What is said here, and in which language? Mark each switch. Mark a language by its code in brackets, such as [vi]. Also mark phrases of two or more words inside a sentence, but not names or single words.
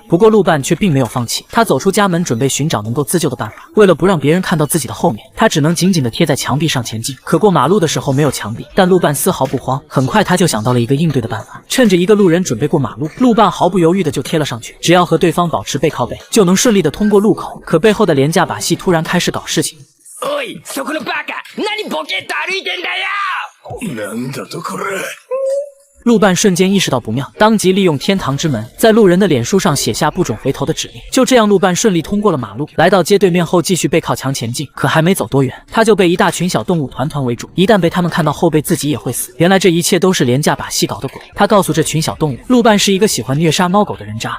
[zh] 不过陆半却并没有放弃，他走出家门，准备寻找能够自救的办法。为了不让别人看到自己的后面，他只能紧紧地贴在墙壁上前进。可过马路的时候没有墙壁，但陆半丝毫不慌，很快他就想到了一个应对的办法。趁着一个路人准备过马路，陆半毫不犹豫的就贴了上去，只要和对方保持背靠背，就能顺利的通过路口。可背后的廉价把戏突然开始搞事情。 [ja] おい、そこのバカ、何ボケっと歩いてんだよ。なんだとこれ。 [zh] 陆半瞬间意识到不妙，当即利用天堂之门，在路人的脸书上写下不准回头的指令。就这样，陆半顺利通过了马路，来到街对面后继续背靠墙前进。可还没走多远，他就被一大群小动物团团围住，一旦被他们看到后背，自己也会死。原来这一切都是廉价把戏搞的鬼。他告诉这群小动物，陆半是一个喜欢虐杀猫狗的人渣。